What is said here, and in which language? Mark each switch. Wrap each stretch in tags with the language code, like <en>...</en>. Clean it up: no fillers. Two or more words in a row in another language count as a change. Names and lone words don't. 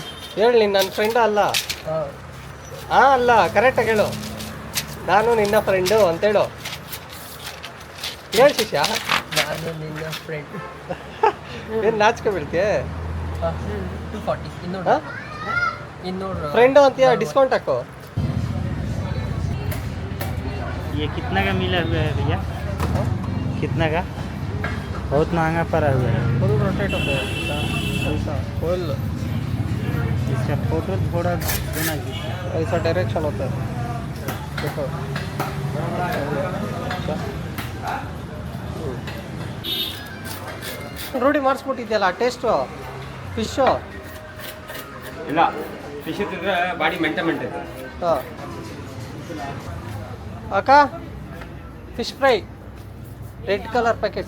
<kn>ಹೇಳು, ನೀನು ನನ್ನ ಫ್ರೆಂಡ ಅಲ್ಲ. ಹಾಂ ಅಲ್ಲ, ಕರೆಕ್ಟಾಗಿ ಹೇಳು. ನಾನು ನಿನ್ನ ಫ್ರೆಂಡು ಅಂತೇಳು. ಹೇಳು ಶಿಶಾ. ನಾನು ನಿನ್ನ ಫ್ರೆಂಡ್. ಏನು ನಾಚಿಕೆ ಬೀಳ್ತೀಯ? 240. ಹಾಂ, 200. ಫ್ರೆಂಡು ಅಂತೀಯ, ಡಿಸ್ಕೌಂಟ್ ಹಾಕು.</kn> <hi>ये कितना का मिला हुआ है भैया? कितना का? बहुत महंगा पड़ा हुआ है।</hi> <en>full rotate</en> <hi>होता है ऐसा, फुल इसका फोटो थोड़ा देना कीजिए। ऐसा डायरेक्शन होता है. देखो</hi> <kn>ರೂಢಿ ಮಾಡಿಸ್ಬಿಟ್ಟಿದ್ಯಲ್ಲ</kn> <en>taste fish.</en> <kn>ಇಲ್ಲ ಫಿಶ್ ತಿಂದ್ರೆ</kn> <en>body maintain ಹಾಂ ಅಕ್ಕ, fish fry red colour packet.</en>